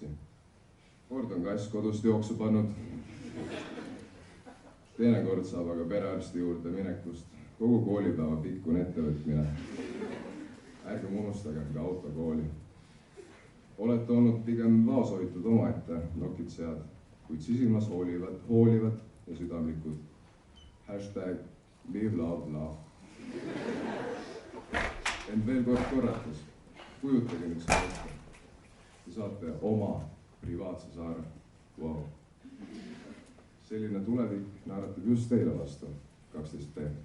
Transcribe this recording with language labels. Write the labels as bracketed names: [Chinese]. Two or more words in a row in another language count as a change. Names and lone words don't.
[Estonian] Kord on kass kodust jooksu pannud. Teinekord saab aga perearsti juurde minekust kogu koolipäeva pikkune ettevõtmine. Ärgem unustage ka autokooli. Olete olnud pigem vaoshoitud omaette nokitsejad, kuid sisimas hoolivad ja südamlikud. [English] #live love love. [Estonian] Ent veel kord korrates, kujutage nüüd seda ette. Te saate oma privaatse saare. Wow. Selline tulevik naeratab just teile vastu 12B.